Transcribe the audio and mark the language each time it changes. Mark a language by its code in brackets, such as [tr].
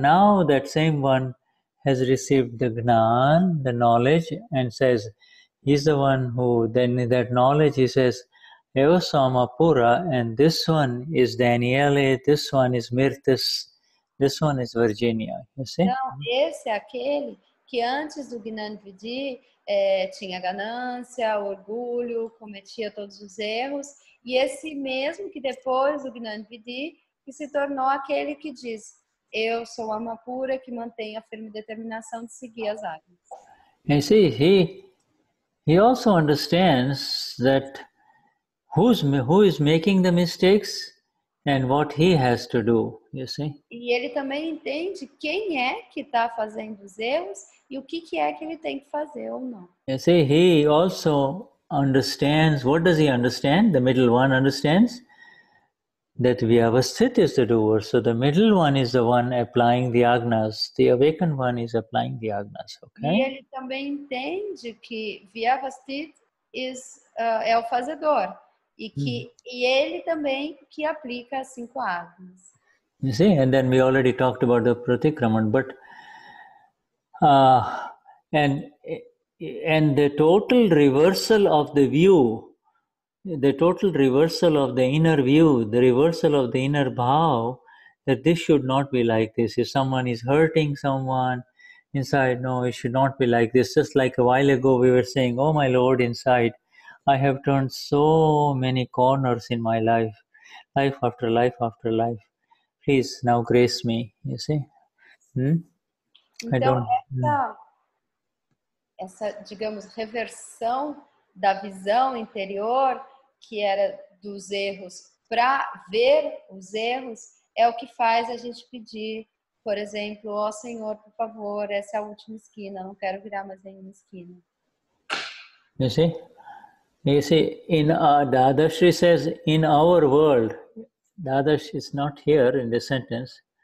[en] Now that same one has received the Gnan, the knowledge, and says, he's the one who, then in that knowledge, he says, Evasama Pura, and this one is Danielle, this one is Mirtis, this one is Virginia, you see? [pt] Então, esse é aquele que antes do Gnanvidhi tinha ganância, orgulho, cometia todos os erros, e esse mesmo que depois do Gnanvidhi, que se tornou aquele que diz, eu sou alma pura, que mantém a firme determinação de seguir as águas. [en] You see, he also understands that who is making the mistakes and what he has to do, you see. [pt] E ele também entende quem é que está fazendo os erros e o que é que ele tem que fazer ou não. [en] You see, he also understands, what does he understand? The middle one understands that Vyavasthit is the doer. So the middle one is the one applying the agnas. The awakened one is applying the agnas. [pt] E [en] Okay? [pt] ele também entende que Vyavasthit é o fazedor. E ele também que aplica as 5 agnas. [en] You see, and then we already talked about the pratikraman, but and the total reversal of the view, the total reversal of the inner view, the reversal of the inner bhav, that this should not be like this. If someone is hurting someone inside, no, it should not be like this. Just like a while ago we were saying, oh my Lord, inside, I have turned so many corners in my life, life after life after life. Please now grace me, you see. [pt] Então, essa, digamos, reversão da visão interior, que era dos erros, para ver os erros, é o que faz a gente pedir, por exemplo, ó Senhor, por favor, essa é a última esquina, não quero virar mais nenhuma esquina. [en] You see, in Dadashri says, in our world, Dadashri is not here in this sentence.